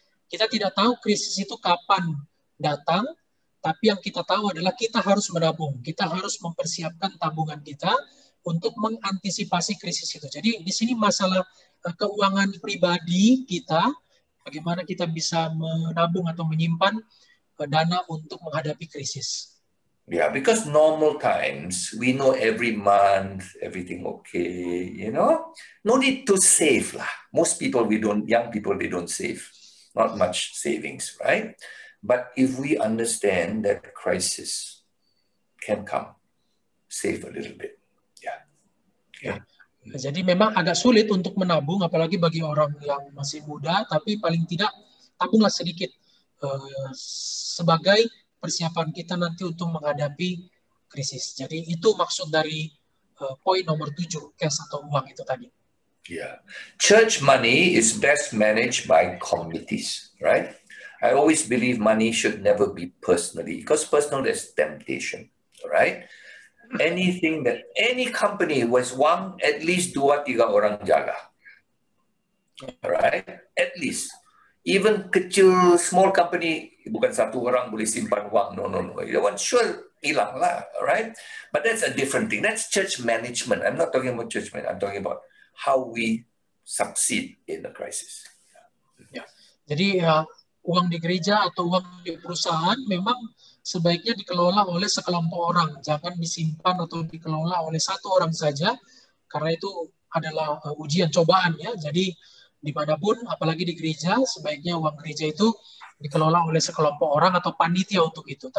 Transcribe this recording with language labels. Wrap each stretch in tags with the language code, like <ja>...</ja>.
<id>Kita tidak tahu krisis itu kapan datang, tapi yang kita tahu adalah kita harus menabung. Kita harus mempersiapkan tabungan kita untuk mengantisipasi krisis itu. Jadi di sini masalah keuangan pribadi kita, bagaimana kita bisa menabung atau menyimpan dana untuk menghadapi krisis.</id> <en>Yeah, because normal times, we know every month, everything okay, you know? No need to save lah. Most people, young people, they don't save. Not much savings, right? But if we understand that crisis can come, save a little bit. Yeah.</en> <id>Yeah. Jadi memang agak sulit untuk menabung, apalagi bagi orang yang masih muda, tapi paling tidak tabunglah sedikit sebagai persiapan kita nanti untuk menghadapi krisis. Jadi itu maksud dari poin nomor 7, cash atau uang itu tadi. Yeah.</id> <en>Church money is best managed by committees, right? I always believe money should never be personally, because personal there's temptation, right? Anything that any company was one, at least</en> <id>2-3 orang jaga.</id> <en>Right? At least. Even kecil, small company,</en> <id>bukan 1 orang boleh simpan uang.</id> <en>No. You want sure</en> <id>hilang lah,</id> <en>right? But that's a different thing. That's church management. I'm not talking about church management. I'm talking about how we succeed in the crisis.</en> <id>Ya. Jadi uang di gereja atau uang di perusahaan memang sebaiknya dikelola oleh sekelompok orang, jangan disimpan atau dikelola oleh 1 orang saja, karena itu adalah ujian cobaan ya. Jadi dimanapun, apalagi di gereja, sebaiknya uang gereja itu dikelola oleh sekelompok orang atau panitia untuk itu.</id>